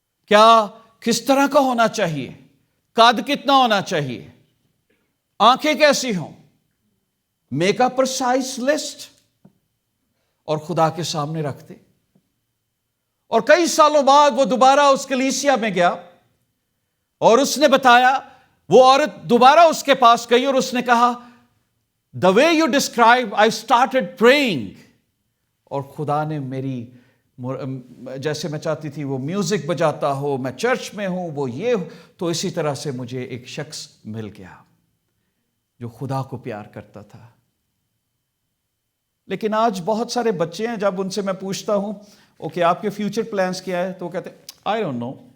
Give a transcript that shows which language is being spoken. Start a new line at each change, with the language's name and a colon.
Urdu: کیا کس طرح کا ہونا چاہیے؟ قد کتنا ہونا چاہیے؟ آنکھیں کیسی ہوں؟
English: make a precise list
Urdu: اور خدا کے سامنے رکھ دے۔ اور کئی سالوں بعد وہ دوبارہ اس کلیسیا میں گیا اور اس نے بتایا، وہ عورت دوبارہ اس کے پاس گئی اور اس نے کہا
English: The way you describe, I started praying.
Urdu: اور خدا نے میری جیسے میں چاہتی تھی وہ میوزک بجاتا ہو, میں چرچ میں ہوں, وہ یہ, تو اسی طرح سے مجھے ایک شخص مل گیا جو خدا کو پیار کرتا تھا. لیکن آج بہت سارے بچے ہیں, جب ان سے میں پوچھتا ہوں اوکے آپ کے فیوچر پلانز کیا ہے, تو وہ کہتے ہیں
English: I don't know.